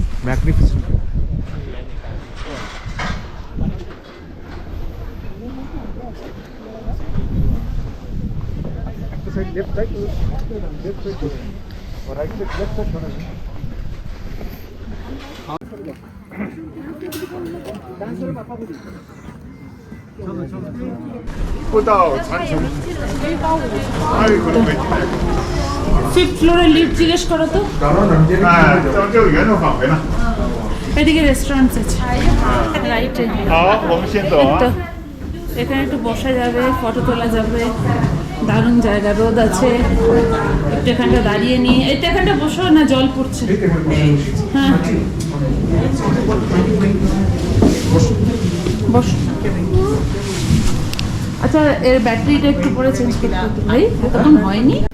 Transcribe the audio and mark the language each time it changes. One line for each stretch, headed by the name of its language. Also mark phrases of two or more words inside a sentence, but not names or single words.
Bangla: ম্যাগনিফিসেন্ট। একটা সাইড
English: left side
Hindi: और
English: right side left side
Hindi: छोड़ा है।
Chinese: 不到长城，还有一个北京来的。
Bangla: ফিফথ ফ্লোরে লিফট জিজ্ঞেস করো তো।
Chinese: 哎，就原路返回了。
Bangla: এদিকে রেস্টুরেন্ট আছে রাইটে।
Chinese: 好，我们先走啊。
Bangla: এখানে একটু বসা যাবে, ফটো তোলা যাবে, দারুণ জায়গা, রোদ আছে। একটু এখানটা দাঁড়িয়ে নিয়ে, এই তো এখানটা বসো না, জল পড়ছে। হ্যাঁ বস। আচ্ছা এর ব্যাটারিটা একটু পরে চেঞ্জ করতে হতো ভাই, এতক্ষণ হয়নি।